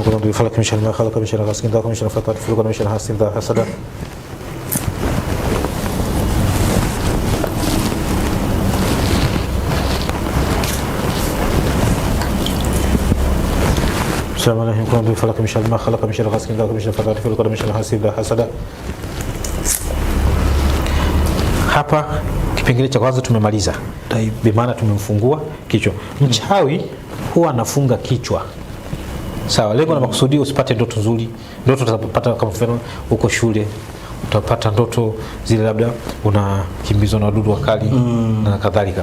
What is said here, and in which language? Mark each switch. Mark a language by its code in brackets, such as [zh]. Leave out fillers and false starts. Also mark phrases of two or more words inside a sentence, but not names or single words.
[ar] قل أعوذ بفلق من شر ما خلق من شر غاسق إذا وقب من شر نفاثات في العقد من شر حاسد إذا حسد. بسم الله الرحمن الرحيم. قل أعوذ بفلق من شر ما خلق من شر غاسق إذا وقب من شر نفاثات في العقد من شر حاسد إذا حسد. [sw] Hapa kipengele cha kwanza tumemaliza. Bi maana tumemfungua kichwa. Mchawi huwa anafunga kichwa. Sawa, lengo na makusudi usipate ndoto nzuri. Ndoto utapata kama mfano uko shule, utapata ndoto zile labda unakimbizwa na wadudu wakali na kadhalika.